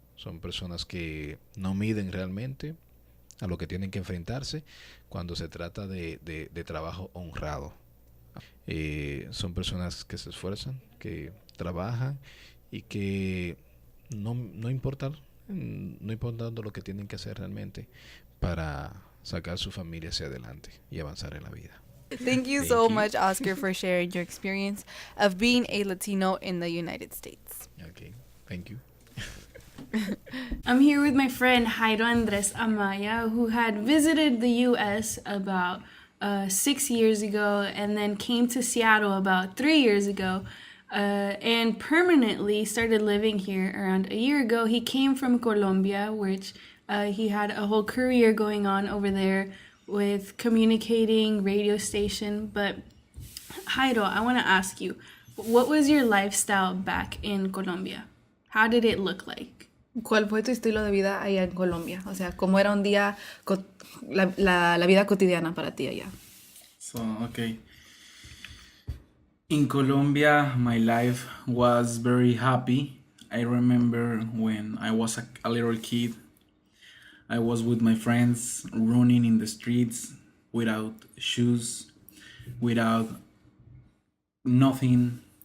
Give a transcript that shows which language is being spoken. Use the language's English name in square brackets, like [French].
[Spanish] Son personas que no miden realmente a lo que tienen que enfrentarse cuando se trata de trabajo honrado. Son personas que se esfuerzan, que trabajan y que no importa lo que tienen que hacer realmente para sacar su familia hacia adelante y avanzar en la vida. [English] Thank you so much, Oscar, for sharing your experience of being a Latino in the United States. Okay, thank you. I'm here with my friend Jairo Andres Amaya, who had visited the U.S. about 6 years ago and then came to Seattle about 3 years ago and permanently started living here around a year ago. He came from Colombia, which he had a whole career going on over there with communicating, radio station. But Jairo, I want to ask you, what was your lifestyle back in Colombia? How did it look like? [Spanish] ¿Cuál fue tu estilo de vida allá en Colombia? O sea, ¿cómo era un día, la vida cotidiana para ti allá? [English] So, okay. In Colombia, my life was very happy. I remember when I was a little kid, I was with my friends running in the streets without shoes, without nothing.